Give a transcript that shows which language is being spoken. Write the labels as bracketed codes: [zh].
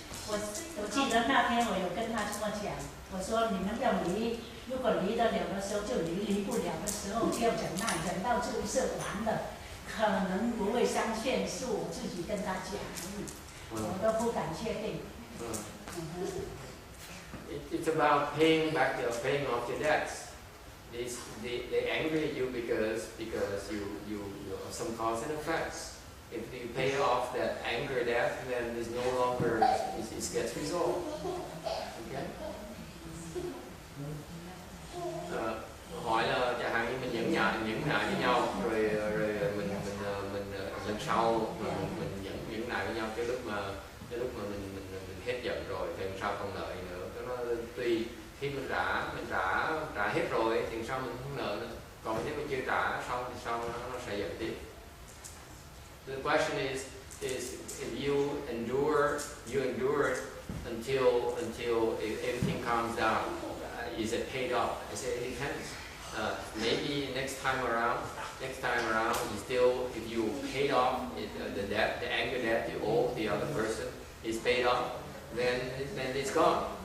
[zh] 我记得那天我有跟他这么讲，我说你们要离，如果离得了的时候就离，离不了的时候就要忍耐，忍到这一世完了，可能不会相欠，是我自己跟他讲而已，我都不敢确定。 [en] It's about paying off your debts. They angry at you because you some cause and effects. If you pay off that anger debt, then it's no longer it gets resolved. Okay? [vi] Hỏi là chẳng hạn như mình nhẫn nại với nhau, rồi mình lần sau mình nhẫn nại với nhau cái lúc mà mình hết giận rồi thì lần sau không nợ gì nữa. Cái nó tùy, khi mình trả hết rồi thì sau mình không nợ nữa. Còn nếu mình chưa trả xong thì sau nó sẽ giận tiếp. [en] The question is if you endure until everything calms down, is it paid off? I say it depends. Maybe next time around, if you paid off the debt, the anger debt you owe the other person is paid off, then it's gone.